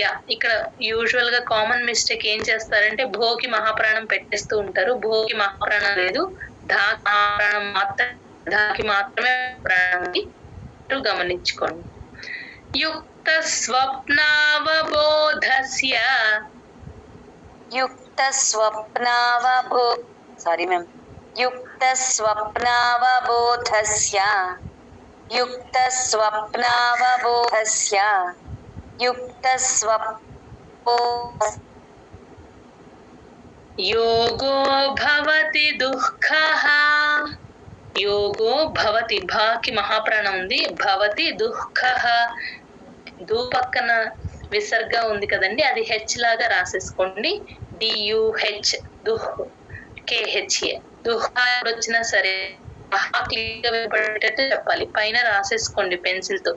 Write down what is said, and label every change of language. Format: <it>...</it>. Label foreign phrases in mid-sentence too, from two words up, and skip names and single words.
<te>ఇక్కడ యూజువల్ గా</te> <en>common mistake</en> <te>ఏం చేస్తారంటే భోకి మహాప్రాణం పెట్టేస్తూ ఉంటారు. భోకి మహాప్రాణం లేదు, ధాకి మహాప్రాణం మాత్రమే, ధాకి మాత్రమే ప్రాణం ఉంది, గమనించుకోండి.</te> <sa>యుక్త స్వప్నావబోధస్య युक्त स्वप्नावबो</sa> <en>sorry ma'am</en> <sa>युक्त स्वप्नावबोधस्य युक्त स्वप्नावबोधस्य युक्त स्वप्नो योगो भवति दुःखः. యోగో భవతి,</sa> <te>భాకి మహాప్రాణం ఉంది, భవతి దుఃఖః. దు పక్కన విసర్గ ఉంది కదండి, అది హెచ్ లాగా రాసేసుకోండి.</te> <en>DUH duh, KHA.</en> <te>దుఃఖ వచ్చినా సరే క్లియర్ గా వినపడేటట్టు చెప్పాలి, పైన రాసేసుకోండి పెన్సిల్ తో.</te>